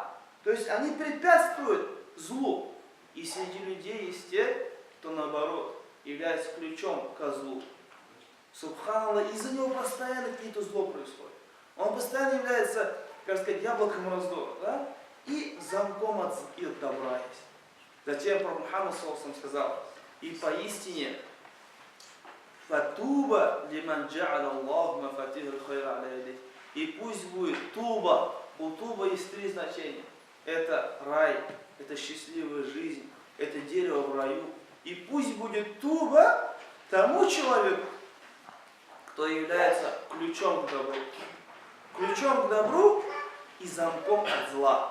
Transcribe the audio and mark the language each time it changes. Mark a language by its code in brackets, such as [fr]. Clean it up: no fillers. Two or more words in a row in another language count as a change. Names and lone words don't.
[ru] То есть они препятствуют злу. И среди людей есть те, кто наоборот является ключом к злу. Субханаллах, из-за него постоянно какие-то зло происходит. Он постоянно является, как сказать, яблоком раздора, да? И замком от добра есть. Затем пророк Мухаммад сказал, и поистине [ar] فطوبى لمن جعل الله مفاتيح الخير على يديه. [ru] И пусть будет туба. У туба есть три значения. Это рай, это счастливая жизнь, это дерево в раю. И пусть будет туба тому человеку, кто является ключом к добру. Ключом к добру и замком от зла.